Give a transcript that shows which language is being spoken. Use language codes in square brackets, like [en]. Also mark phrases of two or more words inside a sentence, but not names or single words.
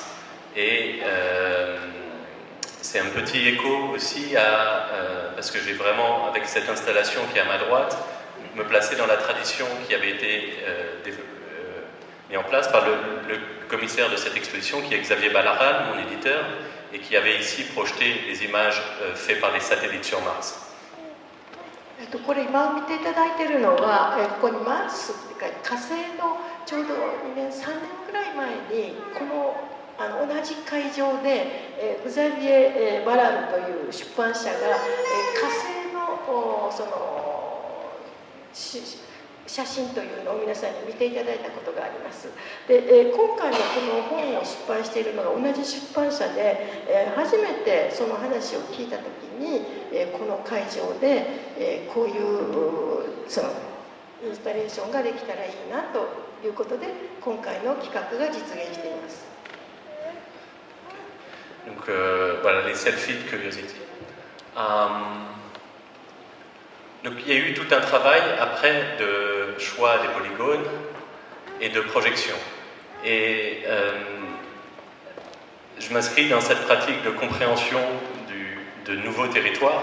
[fr] Et c'est un petit écho aussi parce que j'ai vraiment, avec cette installation qui est à ma droite, me placer dans la tradition qui avait été mis en place par le commissaire de cette exposition, qui est Xavier Ballaral, mon éditeur, et qui avait ici projeté les images faites par les satellites sur Mars. [ja] これ今見ていただいているのは、ここにマースというか火星のちょうど2年3年くらい前にこの同じ会場でグザビエ・バラルという出版社が火星のその写真というのを皆さんに見ていただいたことがあります。で、今回のこの本を出版しているのが同じ出版社で、初めてその話を聞いたときに、この会場で、こういうそのインスタレーションができたらいいなということで、今回の企画が実現しています。 [fr] Donc voilà les selfies de Curiosity. Donc il y a eu tout un travail après de choix des polygones et de projection. Et je m'inscris dans cette pratique de compréhension de nouveaux territoires.